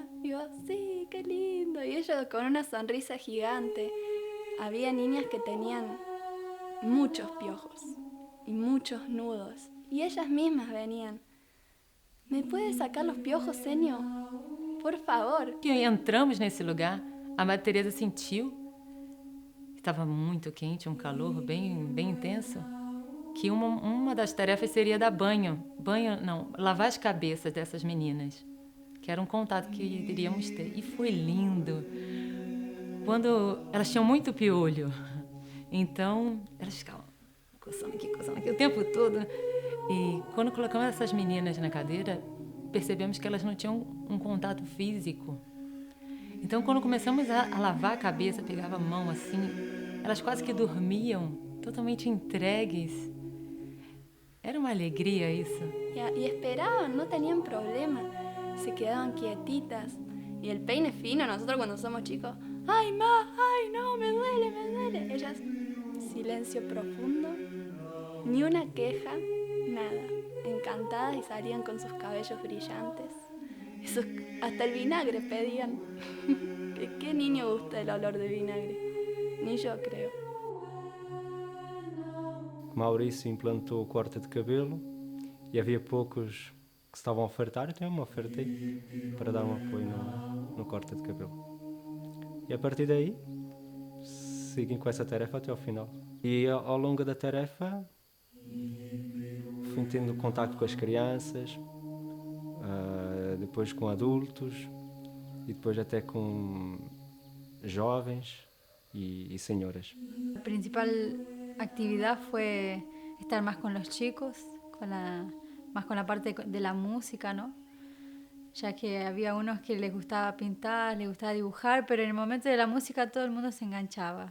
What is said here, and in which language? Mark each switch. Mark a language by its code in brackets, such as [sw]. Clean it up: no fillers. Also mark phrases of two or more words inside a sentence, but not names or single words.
[es] Digo, sí, qué lindo. Y ellos con una sonrisa gigante. Había niñas que tenían muchos piojos y muchos nudos. Y ellas mismas venían. ¿Me puede sacar los piojos, señor? Por favor. [pt] Que entramos nesse lugar, a Madre Teresa sentiu, estava muito quente, um calor bem intenso, que uma das tarefas seria dar lavar as cabeças dessas meninas, que era um contato que iríamos ter. E foi lindo. Quando elas tinham muito piolho, então elas ficavam coçando aqui o tempo todo. E quando colocamos essas meninas na cadeira, percebemos que elas não tinham um contato físico. Então, quando começamos a lavar a cabeça, pegava a mão assim, elas quase que dormiam, totalmente entregues. Era uma alegria isso. [es] Y esperaban, no tenían problema, se quedaban quietitas. Y el peine fino, nosotros cuando somos chicos, ¡ay, ma! ¡Ay, no! ¡Me duele, me duele! Ellas, silencio profundo, ni una queja, nada. Encantadas y salían con sus cabellos brillantes. Hasta el vinagre pedían. ¿Qué niño gusta el olor de vinagre? Ni yo creo. [pt] Maurício implantou corte de cabelo e havia poucos que se estavam a ofertar, então eu me ofertei para dar um apoio no corte de cabelo. E a partir daí, seguem com essa tarefa até ao final. E ao longo da tarefa, fui tendo contato com as crianças, depois com adultos e depois até com jovens [es] y señoras. La principal actividad fue estar más con los chicos, más con la parte de la música, ¿no? Ya que había unos que les gustaba pintar, les gustaba dibujar, pero en el momento de la música todo el mundo se enganchaba.